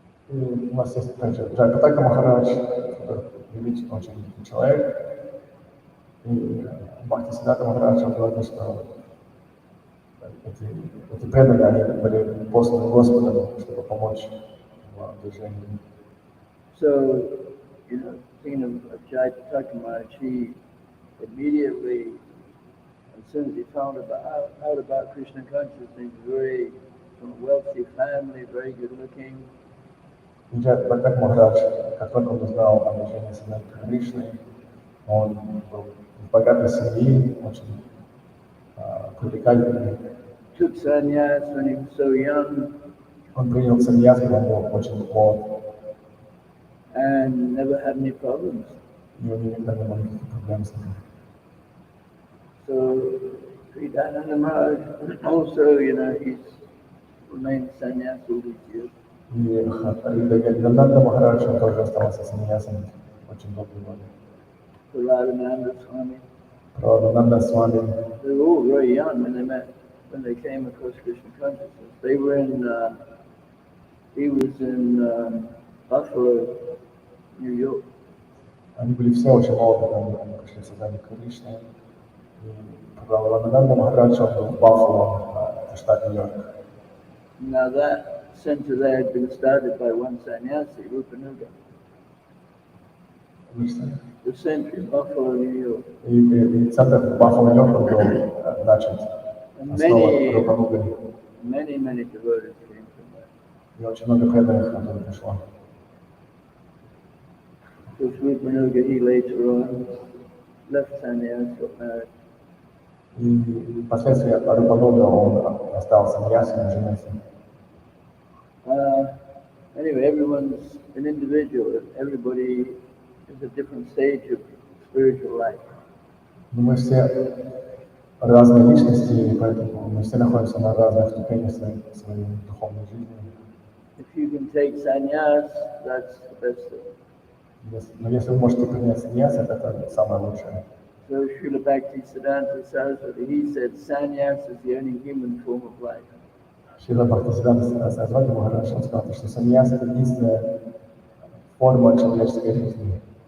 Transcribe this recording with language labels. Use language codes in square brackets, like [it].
[ru] И у нас есть также Джайпатака Махарадж, великий, очень великий человек. И Бхакти Сиддхарта Махарадж говорит, что эти преданные, они были посланы Господом, чтобы помочь в движении. [en] So, thinking of Jayataka Maharaj, he immediately, as soon as he found out about Krishna consciousness, he was from a wealthy family, very good looking. [ru] И Джайпатака Махарадж, как только он узнал о движении Сиддхарты Кришны, он был из богатой семьи, очень привлекательный. [en] Took sannyas when he was so young. [ru] Он принял саньяс, когда он был очень молод. [en] And never had any problems. [ru] И у него никогда не было никаких проблем с этим. [en] So, Sridhananda Maharaj also, he's remained sannyas all these years. [ru] И Гананда Махарадж, он тоже оставался саньясом очень долгие годы. [en] Radhananda Swami. [ru] Радхананда Свами. [en] They were all very young when they came across Krishna consciousness. They were he was in Buffalo, New York. [ru] Они были все очень молоды, когда они пришли в сознание Кришны. И Радхананда Махарадж, он был в Баффало, это штат Нью-Йорк. [en] Now that center there had been started by one sannyasi, Rupanuga. The center in Buffalo, New York. [ru] И центр в Баффало, Нью-Йорк был начат. Основан Рупанугой. [en] Many devotees came from there. [ru] И очень много преданных оттуда пришло. [en] Because Rupanuga, he later on left sannyas, got married. [ru] И впоследствии Рупануга, он остался саньясом и женился. [en] Anyway, everyone's an individual. Everybody is a different stage of spiritual life. [ru] Но мы все разные личности, и поэтому мы все находимся на разных ступенях своей духовной жизни. [en] If you can take sannyas, that's the best thing. [ru] Но если вы можете принять саньяс, это самое лучшее. [en] So Srila Bhakti Siddhanta Saraswati, he said sannyas is the only human form of life. [ru] Шрила Бхактисиддханта Сарасвати Махарадж сказал, что саньяс — это единственная форма человеческой жизни.